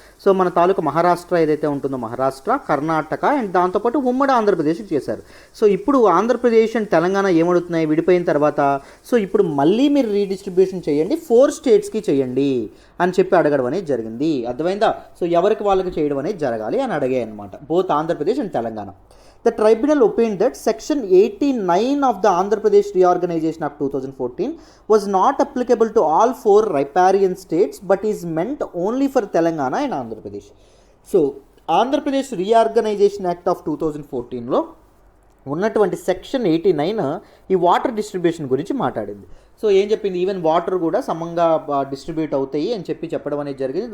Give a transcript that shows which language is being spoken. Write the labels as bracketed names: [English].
[Telugu] So మన తాలూకా మహారాష్ట్ర ఏదైతే ఉంటుందో, మహారాష్ట్ర, కర్ణాటక అండ్ దాంతోపాటు ఉమ్మడి ఆంధ్రప్రదేశ్కి చేశారు. సో ఇప్పుడు ఆంధ్రప్రదేశ్ అండ్ తెలంగాణ ఏమడుతున్నాయి విడిపోయిన తర్వాత, సో ఇప్పుడు మళ్ళీ మీరు రీడిస్ట్రిబ్యూషన్ చేయండి, 4 స్టేట్స్కి చేయండి అని చెప్పి అడగడం అనేది జరిగింది. అర్థమైందా. సో ఎవరికి వాళ్ళకి చేయడం అనేది జరగాలి అని అడిగాయి అనమాట, [English] Both Andhra Pradesh and Telangana. The tribunal opined that Section 89 of the Andhra Pradesh Reorganization Act 2014 was not applicable to all 4 riparian states but is meant only for Telangana and Andhra Pradesh. [Telugu] So, Andhra Pradesh Reorganization Act of 2014లో ఉన్నటువంటి section 89 ఈ water distribution గురించి మాట్లాడింది. So ఏం చెప్పింది, even water కూడా సమంగా distribute అవుతాయి అని చెప్పడం అనేది జరిగింది.